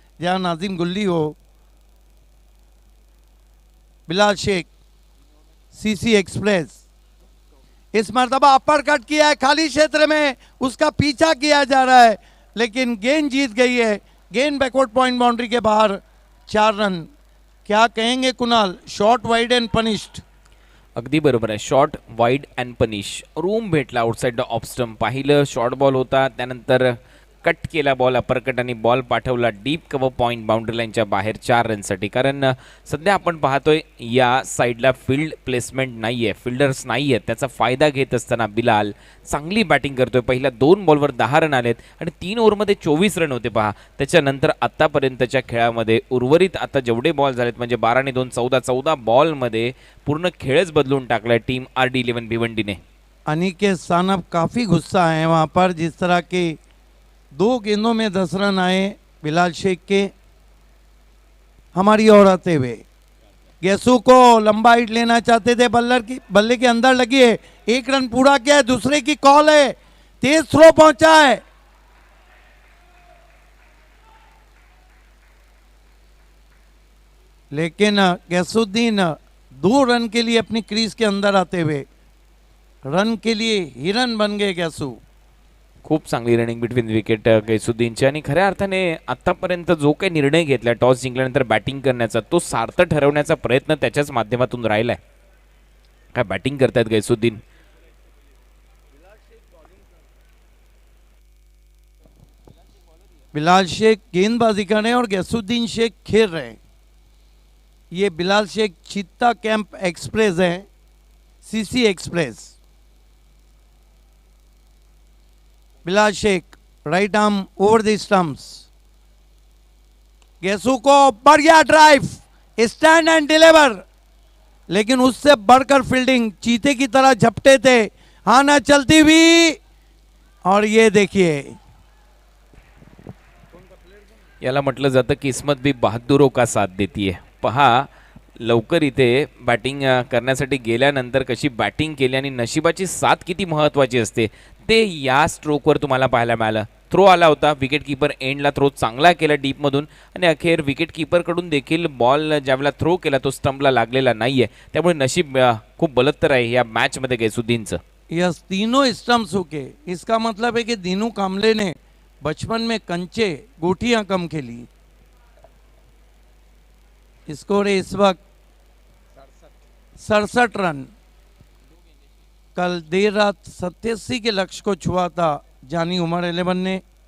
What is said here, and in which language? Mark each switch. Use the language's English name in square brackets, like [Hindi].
[Hindi] जहाँ नाजिम गुल्ली हो, बिलाल शेख, सीसी एक्सप्रेस। इस मर्तबा अपर कट किया है खाली क्षेत्र में, उसका पीछा किया जा रहा है, लेकिन गेंद जीत गई है। गेंद बैकवर्ड पॉइंट बाउंड्री के बाहर, 4 रन। क्या कहेंगे Kunal, [English] Short wide and punished. [Marathi] अगदी बरोबर आहे, [English] Short wide and punish. [Marathi] Room भेटला [English] outside the off stump, [Marathi] पाहिलं शॉर्ट बॉल होता, त्यानंतर कट केला बॉल, अपर कट आणि बॉल पाठवला डीप कव्हर पॉईंट बाउंड्री लाईनच्या बाहेर 4 रनसाठी। कारण सध्या आपण पाहतोय या साईडला फील्ड प्लेसमेंट नाही आहे, फिल्डर्स नाही आहेत, त्याचा फायदा घेत असताना बिलाल चांगली बॅटिंग करतोय। पहिल्या 2 बॉलवर 10 रन आलेत आणि 3 ओव्हरमध्ये 24 रन होते पहा। त्याच्यानंतर आत्तापर्यंतच्या खेळामध्ये उर्वरित आता जेवढे बॉल झालेत म्हणजे 12 आणि 2 14 बॉलमध्ये पूर्ण खेळच बदलून टाकलाय टीम RD11 भिवंडीने। [Hindi] अनिकेत सानप काफ़ी गुस्सा है वहाँ पर, जिस तरह के 2 गेंदों में 10 रन आए बिलाल शेख के। हमारी ओर आते हुए गैसू को लंबा हिट लेना चाहते थे, बल्ले के अंदर लगी है, 1 रन पूरा किया है, दूसरे की कॉल है, तेज थ्रो पहुंचा है। लेकिन गैसुद्दीन 2 रन के लिए अपनी क्रीज के अंदर आते हुए रन के लिए हिरन बन गए गैसू। [Marathi] खूप चांगली रनिंग बिटवीन विकेट गैसुद्दीनची आणि खऱ्या अर्थाने आतापर्यंत जो काही निर्णय घेतला टॉस जिंकल्यानंतर बॅटिंग करण्याचा, तो सार्थ ठरवण्याचा प्रयत्न त्याच्याच माध्यमातून राहिलाय। काय बॅटिंग करतायत गैसुद्दीन। [Hindi] बिलाल शेख गेंदबाजी कर रहे हैं और गैसुद्दीन शेख खेल रहे हैं। ये बिलाल शेख चीता कैंप एक्सप्रेस है, CC express. Bilal Sheikh right arm over the stumps. गेसू को बढ़िया ड्राइव, [English] stand and deliver, [Hindi] लेकिन उससे बढ़कर फील्डिंग, चीते की तरह झपटे थे, हाना चलती हुई, और ये देखिए [Marathi] याला म्हटलं जातं [Hindi] किस्मत भी बहादुरों का साथ देती है। [Marathi] पहा लवकर इथे बॅटिंग करण्यासाठी गेल्यानंतर कशी बॅटिंग केली आणि नशिबाची साथ किती महत्त्वाची असते ते या स्ट्रोकवर तुम्हाला पाहायला मिळालं। थ्रो आला होता, विकेट कीपर एंडला थ्रो चांगला केला डीपमधून आणि अखेर विकेट कीपरकडून देखील बॉल ज्यावेळेला थ्रो केला तो स्टंपला लागलेला नाही आहे, त्यामुळे नशीब खूप बलत्तर आहे या मॅचमध्ये गैसुद्दीनचं। [Hindi] यस, तीनों स्टंप्स होके, इसका मतलब है कि दीनू कामले ने बचपन में कंचे गोटियां कम खेली। स्कोर है इस वक्त 67 रन। कल देर रात 87 के लक्ष्य को छुआ था जानी उमर 11 ने।